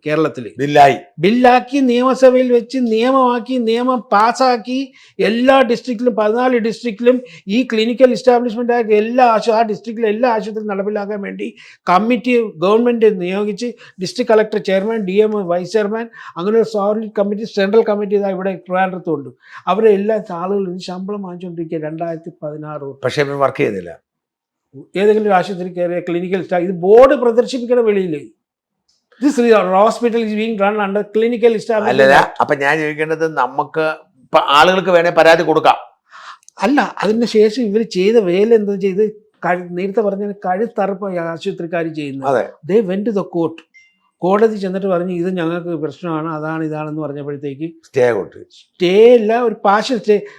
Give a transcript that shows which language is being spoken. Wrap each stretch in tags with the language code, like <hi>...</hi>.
<ml>കേരളത്തിൽ ബില്ലാക്കി നിയമസഭയിൽ വെച്ച് നിയമം പാസ്സാക്കി എല്ലാ ഡിസ്ട്രിക്റ്റിലും 14 ഡിസ്ട്രിക്റ്റിലും ഈ ക്ലിനിക്കൽ എസ്റ്റാബ്ലിഷ്മെന്റ് ആയിട്ട് ആ ഡിസ്ട്രിക്റ്റിലെ എല്ലാ ആശുപത്രിയും നടപ്പിലാക്കാൻ വേണ്ടി committee government നിയോഗിച്ച് district collector chairman, DM vice chairman, അങ്ങനെ ഒരു സോളിഡ് കമ്മിറ്റി, സെൻട്രൽ കമ്മിറ്റി ഇതാ ഇവിടെ ട്രിവാൻഡ്രത്തുണ്ട്. അവരെ എല്ലാ ആളുകളും ശമ്പളം വാങ്ങിച്ചുകൊണ്ടിരിക്കുക 2016. പക്ഷേ വർക്ക് ചെയ്യുന്നില്ല. ഏതെങ്കിലും ഒരു ആശുപത്രി കയറിയ ക്ലിനിക്കൽ സ്റ്റാഫ് ഇത് ബോർഡ് പ്രദർശിപ്പിക്കണം വെളിയിൽ.</ml> <en>This hospital is being run under clinical establishment.</en> <ml>അല്ല, അപ്പൊ ഞാൻ ചോദിക്കേണ്ടത്, നമുക്ക് ആളുകൾക്ക് വേണേ പരാതി കൊടുക്കാം. അല്ല, അതിന് ശേഷം ഇവർ ചെയ്ത വേല എന്താ ചെയ്ത്, നേരത്തെ പറഞ്ഞ കഴുത്തറപ്പ് ആശുപത്രിക്കാർ ചെയ്യുന്നത്.</ml> <en>They went to the court.</en> <ml>കോടതി ചെന്നിട്ട് പറഞ്ഞു ഇത് ഞങ്ങൾക്ക് പ്രശ്നമാണ്, അതാണ് ഇതാണെന്ന് പറഞ്ഞപ്പോഴത്തേക്ക് സ്റ്റേ അല്ല, ഒരു പാർഷ്യൽ സ്റ്റേ.</ml>